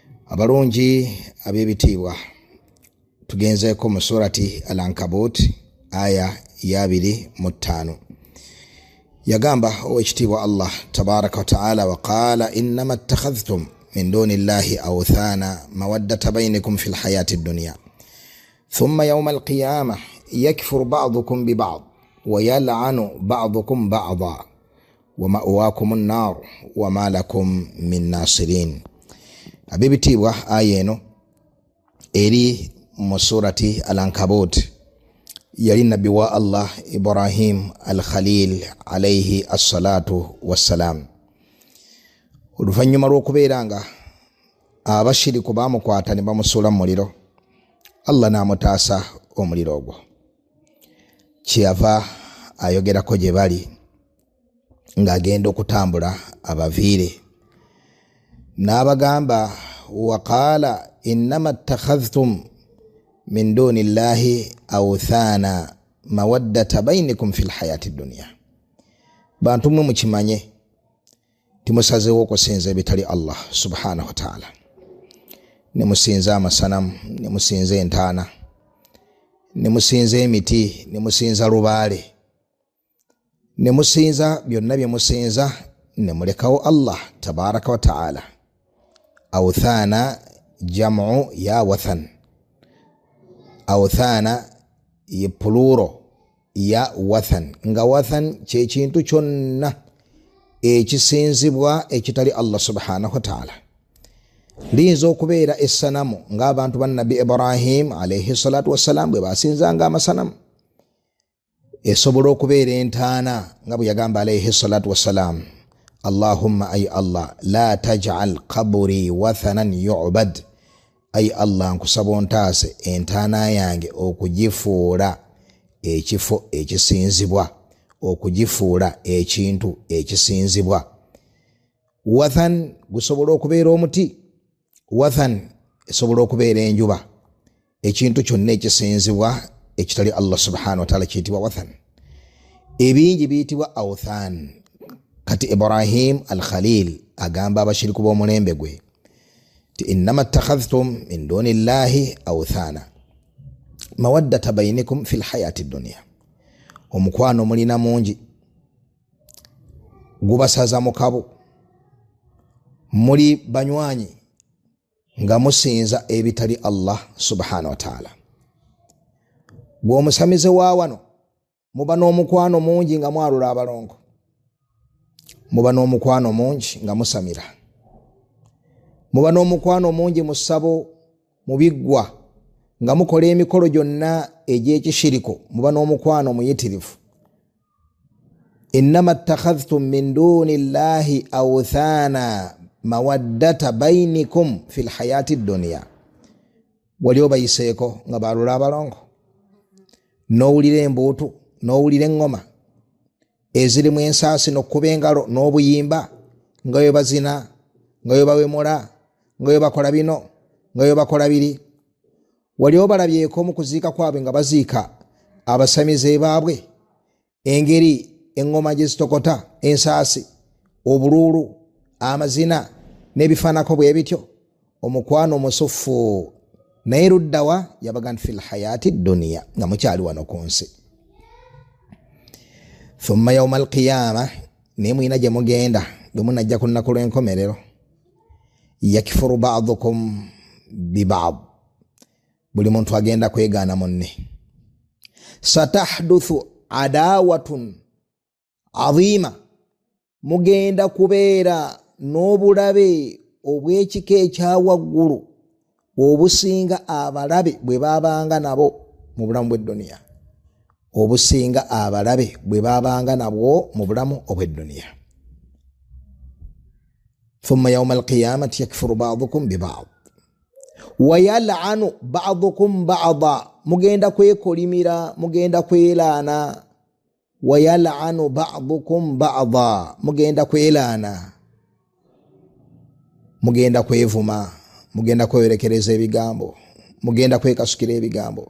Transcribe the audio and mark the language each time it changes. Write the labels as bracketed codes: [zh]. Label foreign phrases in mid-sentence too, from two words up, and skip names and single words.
[lg] Abalungi abebitiibwa tugenzeeko mu surati Al-Ankabut aya ya 25. Yagamba owekitiibwa [ar] الله تبارك وتعالى وقال إنما اتخذتم من دون الله أوثانا مودة بينكم في الحياة الدنيا ثم يوم القيامة يكفر بعضكم ببعض ويلعن بعضكم بعضا ومأواكم النار وما لكم من ناصرين. [lg] Abebitiibwa aya eno eri mu surati Al-Ankabut yali nabbi wa Allah Ibrahim al-Khalil [ar] عليه الصلاة والسلام. [lg] Oluvanyuma lw'okubeeranga abashiriku bamukwata ne bamusuula mu muliro, Allah n'amutaasa omuliro ogwo. Kyeyava ayogerako gye bali ng'agenda okutambula abaviire, n'abagamba [ar] وقال إنما اتخذتم من دون الله أوثانا مودة بينكم في الحياة الدنيا. [lg] Bantu mwe mukimanye timusazeewo okusinza ebitali [ar] الله سبحانه وتعالى. [lg] Ne musinza amasanamu, ne musinza entaana, ne musinza emiti, ne musinza lubaale, ne musinza byonna bye musinza, ne mulekawo [ar] الله تبارك وتعالى. أوثانا جمع ya wathan. [lg] Awthana ye pluro ya wathan. Nga wathan kye kintu kyonna ekisinzibwa ekitali [ar] الله سبحانه وتعالى. [lg] Liyinza okubeera essanamu ng'abantu ba Nabi Ibrahim [ar] عليه الصلاة والسلام [lg] bwe basinzanga amasanamu. Esobola okubeera entaana nga bwe yagamba [ar] عليه الصلاة والسلام اللهم أي الله لا تجعل قبري وثنا يعبد. [lg] Ay Allah nkusaba ontaase entaana yange okugifuula ekifo ekisinzibwa, okugifuula ekintu ekisinzibwa. Wathan gusobola okubeera omuti, wathan esobola okubeera enjuba. Ekintu kyonna ekisinzibwa ekitali [ar] الله سبحانه وتعالى [lg] kiyitibwa wathan. Ebingi biyitibwa awthan. Kati Ibrahim al-Khalil agamba abashiriku b'omulembe gwe ti [ar] إنما اتخذتم من دون الله أوثانا مودة بينكم في الحياة الدنيا. [lg] Omukwano mulina mungi gubasaza mu kabo, muli banywanyi nga musinza ebitali [ar] الله سبحانه وتعالى. [lg] Bw'omusamize wa wano muba n'omukwano mungi nga mwalula abalongo, muba n'omukwano mungi nga musamira, muba n'omukwano mungi mu ssabo, mu biggwa nga mukola emikolo gyonna egy'ekishiriko, muba n'omukwano muyitirivu. [ar] إنما اتخذتم من دون الله أوثانا مودة بينكم في الحياة الدنيا. [lg] Wali obayiseeko nga balula abalongo, n'owulira embuutu, n'owulira eŋŋoma ezirimu ensaasi n'okkuba engalo n'obuyimba, nga bwe bazina, nga bwe bawemula, nga bwe bakola bino, nga bwe bakola biri. Wali obalabyeko mu kuziika kwabwe nga baziika abasamize baabwe, engeri eŋŋoma gye zitokota, ensaasi, obuluulu, amazina n'ebifaanako bwe bityo. Omukwano omusuffu naye luddawa yabaga nti [ar] في الحياة الدنيا, [lg] nga mukyali wano ku nsi. [ar] ثم يوم القيامة, [lg] naye mwina gye mugenda bwe munajja ku lunaku lw'enkomerero, [ar] يكفر بعضكم ببعض. [lg] Buli muntu agenda kwegaana munne. [ar] ستحدث عداوة عظيمة. [lg] Mugenda kubeera n'obulabe obw'ekika ekyawaggulu obusinga abalabe bwe babanga nabo mu bulamu bw'edduniya, obusinga abalabe bwe babanga nabwo mu bulamu obw'edduniya. [ar] ثم يوم القيامة يكفر بعضكم ببعض ويلعن بعضكم بعضا. [lg] Mugenda kwekolimira, mugenda kwelaana. [ar] ويلعن بعضكم بعضا. [lg] Mugenda kwelaana, mugenda kwevuma, mugenda kwerekereza ebigambo, mugenda kwekasukira ebigambo.